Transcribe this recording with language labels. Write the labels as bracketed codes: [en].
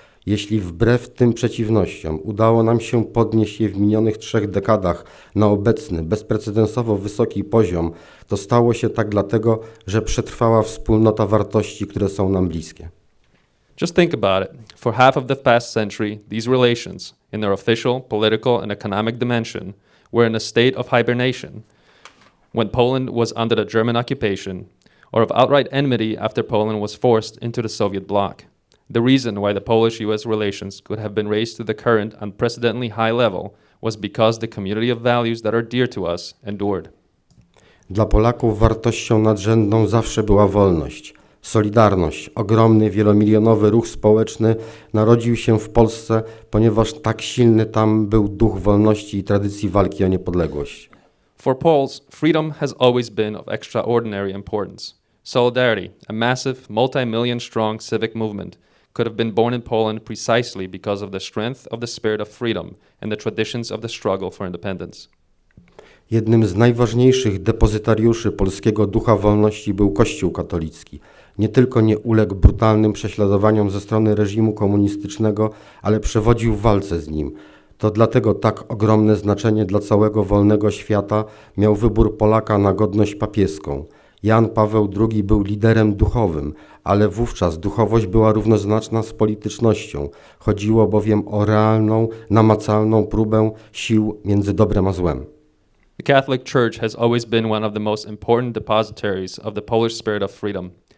[pl] Jeśli wbrew tym przeciwnościom udało nam się podnieść je w minionych 3 dekadach na obecny, bezprecedensowo wysoki poziom, to stało się tak dlatego, że przetrwała wspólnota wartości, które są nam bliskie. [en] Just think about it. For half of the past century, these relations, in their official, political, and economic dimension, were in a state of hibernation when Poland was under the German occupation, or of outright enmity after Poland was forced into the Soviet bloc. The reason why the Polish-US relations could have been raised to the current unprecedentedly high level was because the community of values that are dear to us endured. [pl] Dla Polaków wartością nadrzędną zawsze była wolność. Solidarność, ogromny, wielomilionowy ruch społeczny narodził się w Polsce, ponieważ tak silny tam był duch wolności i tradycji walki o niepodległość. [en] For Poles, freedom has always been of extraordinary importance. Solidarity, a massive, multi-million strong civic movement, could have been born in Poland precisely because of the strength of the spirit of freedom and the traditions of the struggle for independence. [pl] Jednym z najważniejszych depozytariuszy polskiego ducha wolności był Kościół katolicki. Nie tylko nie uległ brutalnym prześladowaniom ze strony reżimu komunistycznego, ale przewodził w walce z nim. To dlatego tak ogromne znaczenie dla całego wolnego świata miał wybór Polaka na godność papieską. Jan Paweł II był liderem duchowym, ale wówczas duchowość była równoznaczna z politycznością. Chodziło bowiem o realną, namacalną próbę sił między dobrem a złem. [en] The Catholic Church has always been one of the most important depositaries of the Polish spirit of freedom.